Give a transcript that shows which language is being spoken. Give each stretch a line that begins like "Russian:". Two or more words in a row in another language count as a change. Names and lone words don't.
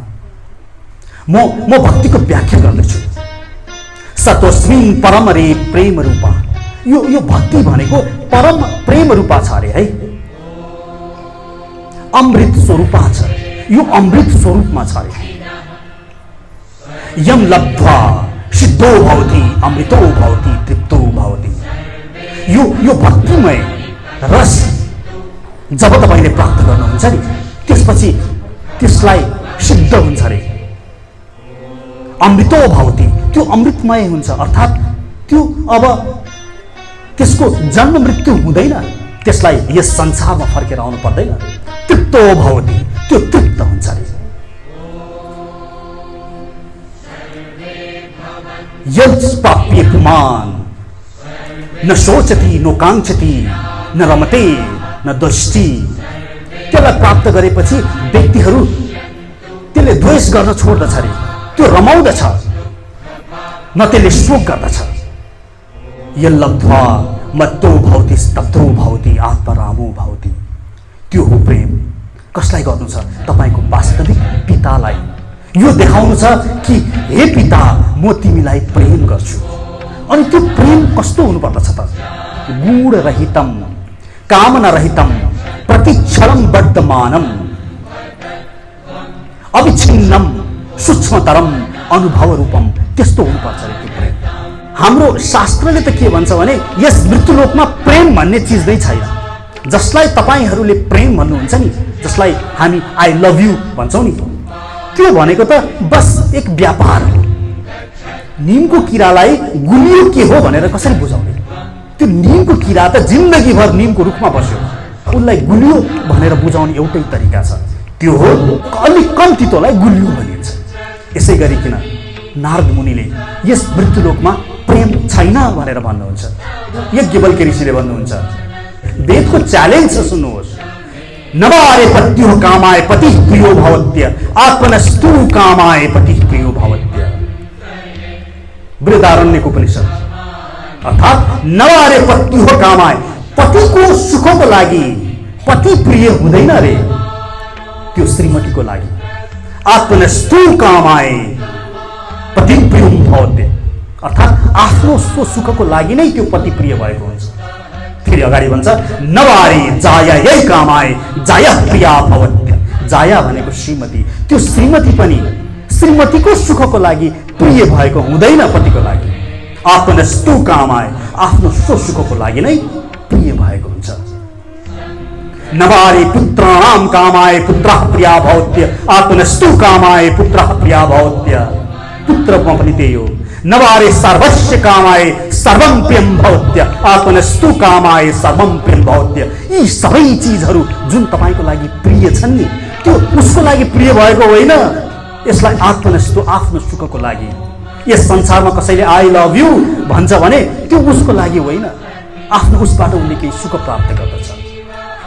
Nepali: म भक्तिको व्याख्या गर्दैछु।
Sanskrit: सतोस्मिन् परम रे प्रेम रूपा।
Nepali: यो भक्ति भनेको
Sanskrit: परम प्रेम रूपा
Nepali: छ अरे है। अमृत स्वरूपा छ, यो अमृत स्वरूपमा छ अरे।
Sanskrit: यम लब्ध्वा सिद्धो भवति अमृतो भवति तृप्तो भवति।
Nepali: यो भक्तिमय रस जब तपाईले प्राप्त गर्नुहुन्छ नि, त्यसपछि त्यसलाई सिद्ध हुन्छ अरे,
Sanskrit: अमृतो भवति,
Nepali: त्यो अमृतमय हुन्छ। अर्थात् त्यो अब त्यसको जन्म मृत्यु हुँदैन, त्यसलाई यस संसारमा फर्केर आउनु पर्दैन।
Sanskrit: तृप्तो भवति,
Nepali: त्यो तृप्त हुन्छ रे।
Sanskrit: यज्प्राप्य पुमान न शोचति नो काङ्क्षति न रमते न दृष्टि।
Nepali: त्यसलाई प्राप्त गरेपछि व्यक्तिहरू त्यसले द्वेष गर्न छोड्दछ रे, त्यो रमाउँदछ, न त्यसले शोक गर्दछ।
Sanskrit: यल्लब्ध्वा मत्तो भवति स्तब्धो भवति आत्मरामो भवति।
Nepali: त्यो हो प्रेम। कसलाई गर्नु छ? तपाईको वास्तविक पितालाई यो देखाउनु छ कि हे पिता, म तिमीलाई प्रेम गर्छु। अनि त्यो प्रेम कस्तो हुनुपर्दछ त?
Sanskrit: गुण रहितम कामना रहितम प्रतिक्षणम वर्तमानम अविच्छिन्नम सूक्ष्मतरम अनुभव रूपम।
Nepali: त्यस्तो हुनुपर्छ रे त्यो प्रेम। हाम्रो शास्त्रले त के भन्छ भने यस मृत्युलोकमा प्रेम भन्ने चिज नै छैन। जसलाई तपाईहरूले प्रेम भन्नुहुन्छ नि, जसलाई हामी
English: I love you
Nepali: भन्छौँ नि, त्यो भनेको त बस एक व्यापार हो। नीमको किरालाई गुलियो के हो भनेर कसरी बुझाउने? त्यो नीमको किरा त जिन्दगीभर नीमको रुखमा बस्यो, उसलाई गुलियो भनेर बुझाउने एउटै तरिका छ, त्यो हो अलिक कम तितोलाई गुलियो भनिन्छ। यसै गरिकन नारद मुनिले यस मृत्युलोकमा प्रेम छैन भनेर भन्नुहुन्छ। यज्ञवल्क्य ऋषिले भन्नुहुन्छ, वेदको च्यालेन्ज छ, सुन्नुहोस्।
Sanskrit: नवारे पत्युः कामाय पतिः प्रियो भवत्य आत्मनस्तु कामाय पतिः प्रियो भवत्य। बृहदारण्यक उपनिषद। अर्थात् नवारे पत्युः कामाय,
Nepali: पतिको सुखको लागि पति प्रिय हुँदैन रे, त्यो श्रीमतीको लागि।
Sanskrit: आत्मनस्तु कामाय पति प्रिय भवत्य,
Nepali: अर्थात् आफ्नो सुखको लागि नै त्यो पति प्रिय भएको हुन्छ। फेरि अगाडि भन्छ,
Sanskrit: नवारे जाया यही कामाय जाया प्रिया भवत्य।
Nepali: जाया भनेको श्रीमती, त्यो श्रीमती पनि श्रीमतीको सुखको लागि प्रिय भएको हुँदैन पतिको लागि।
Sanskrit: आत्मनस्तु कामाय,
Nepali: आफ्नो सुखको लागि नै प्रिय भएको हुन्छ।
Sanskrit: नवारे पुत्राणाम कामाय पुत्रः प्रिया भवत्य आत्मनस्तु कामाय पुत्रः प्रिया भवत्य।
Nepali: पुत्रमा पनि त्यही हो।
Sanskrit: नवारे सर्वस्य कामाय सर्वं प्रियं भवत्य आत्मनस्तु कामाय सर्वं प्रियं भवत्य।
Nepali: यी सबै चीजहरू जुन तपाईको लागि प्रिय छन् नि, त्यो उसको लागि प्रिय भएको होइन। यसलाई आत्मनस्तु, आफ्नो सुखको लागि। यस संसारमा कसैले
English: I love you
Nepali: भन्छ भने त्यो उसको लागि होइन, आफ्नो उसबाट उनले केही सुख प्राप्त गर्दछ।